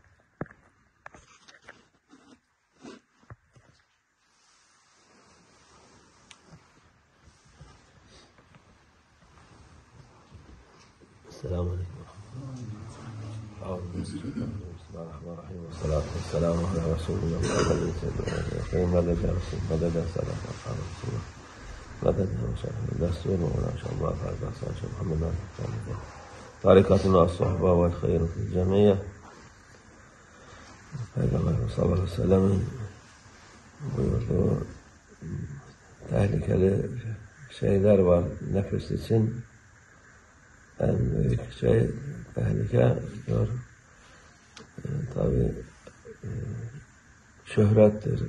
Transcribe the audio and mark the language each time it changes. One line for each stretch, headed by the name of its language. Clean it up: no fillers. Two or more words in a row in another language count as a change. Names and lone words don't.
Arabic: السلام عليكم ورحمة الله. بسم الله الرحمن الرحيم والصلاة والسلام على رسول الله مدد يا رسول مدد يا سلام على رسول الله مدد يا مشاهد الدستور وما شاء الله تعالى شيخ محمد عدل طريقتنا الصحبة والخير في الجميع.
Turkish: Peygamber
Arabic: صلى الله عليه وسلم'in
Turkish: buyurduğu tehlikeli şeyler var nefis için. En büyük tehlike diyor, tabi şöhrettir.